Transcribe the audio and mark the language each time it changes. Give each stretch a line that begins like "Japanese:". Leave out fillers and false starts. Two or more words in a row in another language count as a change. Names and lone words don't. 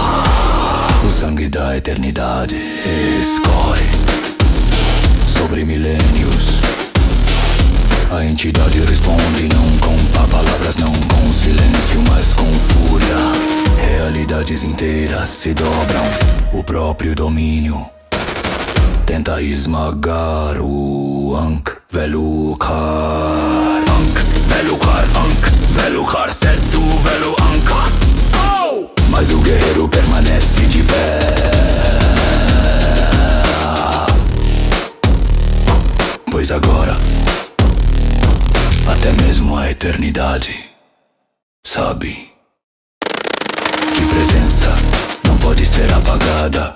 Portuguese: O sangue da eternidade escorre sobre milênios. A entidade responde não com palavras, não com silêncio, mas com fúria. Realidades inteiras se dobram. O próprio domínio tenta esmagar o Ankh Velukhar. Ankh Velukhar, Ankh Velukhar, Setu Velu Ankh. Oh! Mas o guerreiro permanece de pé. Pois agora até mesmo a eternidade sabe que presença não pode ser apagada.